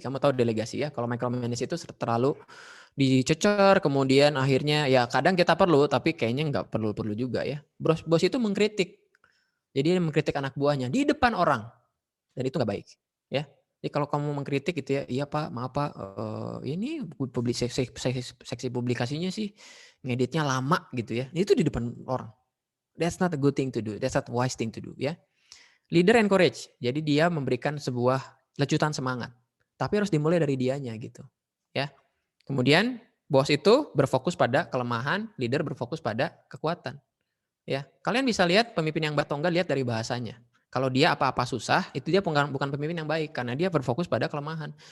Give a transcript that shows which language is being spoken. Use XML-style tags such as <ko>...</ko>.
<id>Kamu tahu delegasi ya, kalau micromanage itu terlalu dicecer, kemudian akhirnya ya kadang kita perlu, tapi kayaknya nggak perlu juga ya. Bos itu mengkritik. Jadi dia mengkritik anak buahnya di depan orang. Dan itu nggak baik. Ya. Jadi kalau kamu mengkritik gitu ya, iya Pak, maaf Pak, ini seksi publikasinya sih ngeditnya lama gitu ya. Itu di depan orang.</id> <en>That's not a good thing to do. That's not a wise thing to do ya. Leader encourage.</en> <id>Jadi dia memberikan sebuah lecutan semangat. Tapi harus dimulai dari dianya gitu. Ya. Kemudian bos itu berfokus pada kelemahan, leader berfokus pada kekuatan. Ya. Kalian bisa lihat pemimpin yang baik atau enggak lihat dari bahasanya. Kalau dia apa-apa susah, itu dia bukan pemimpin yang baik karena dia berfokus pada kelemahan.</id>